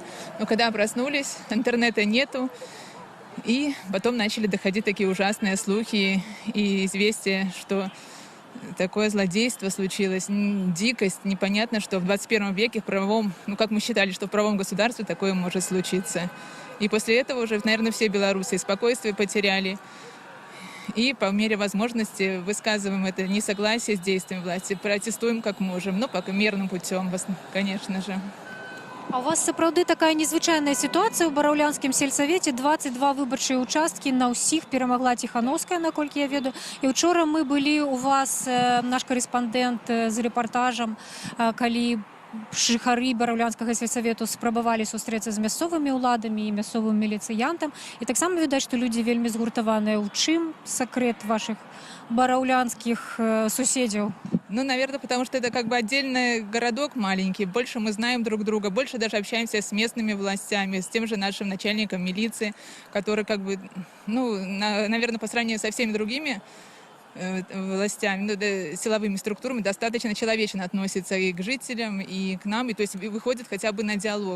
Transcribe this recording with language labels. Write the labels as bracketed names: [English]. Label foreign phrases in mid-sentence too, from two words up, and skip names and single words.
[Russian] Но когда проснулись, интернета нету, и потом начали доходить такие ужасные слухи и известия, что такое злодейство случилось, дикость, непонятно, что в 21 веке в правовом, как мы считали, что в правовом государстве такое может случиться. И после этого уже, наверное, все белорусы спокойствие потеряли. И по мере возможности высказываем это несогласие с действием власти, протестуем как можем, пока мирным путем, конечно же. [Belarusian] А у вас сапраўды такая незвычайная сітуацыя ў бараўлянскім сельсавеце. 22 выбарчыя участкі, на ўсіх перамагла Тихановская, наколькі я ведаю. І учора мы былі у вас, наш карэспандэнт з рэпартажам, калі жыхары бараўлянскага сельсавету спрабавалі сустрэцца з мясцовымі ўладамі і мясцовым міліцыянтам. І таксама відаць, што людзі вельмі згуртаваныя. У чым сакрэт вашых [Russian] бараўлянских соседей? Наверное, потому что это отдельный городок маленький. Больше мы знаем друг друга, больше даже общаемся с местными властями, с тем же нашим начальником милиции, который наверное, по сравнению со всеми другими властями, силовыми структурами достаточно человечно относится и к жителям, и к нам, то есть выходит хотя бы на диалог.